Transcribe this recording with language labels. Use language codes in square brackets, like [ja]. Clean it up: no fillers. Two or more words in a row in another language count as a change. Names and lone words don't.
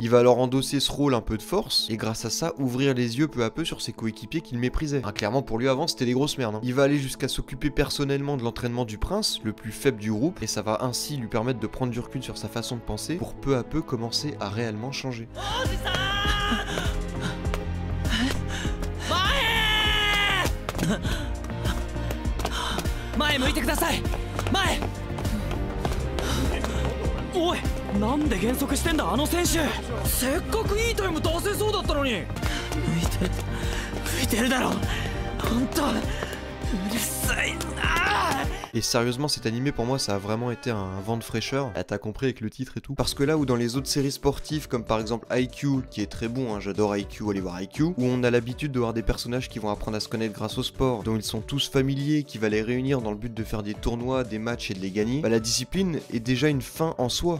[fr] Il va alors endosser ce rôle un peu de force et grâce à ça ouvrir les yeux peu à peu sur ses coéquipiers qu'il méprisait. Clairement pour lui avant c'était des grosses merdes. Il va aller jusqu'à s'occuper personnellement de l'entraînement du prince, le plus faible du groupe, et ça va ainsi lui permettre de prendre du recul sur sa façon de penser pour peu à peu commencer à réellement changer. [ja] 前向いてください。前。おい、なんで減速してんだあの選手。せっかくいいタイム出せそうだったのに。浮いてるだろ。本当うるさいな。 [fr] Et sérieusement, cet animé pour moi ça a vraiment été un vent de fraîcheur. Ah, t'as compris avec le titre et tout. Parce que là où dans les autres séries sportives comme par exemple IQ, qui est très bon, hein, j'adore IQ, allez voir IQ, où on a l'habitude de voir des personnages qui vont apprendre à se connaître grâce au sport, dont ils sont tous familiers, qui va les réunir dans le but de faire des tournois, des matchs et de les gagner, bah la discipline est déjà une fin en soi.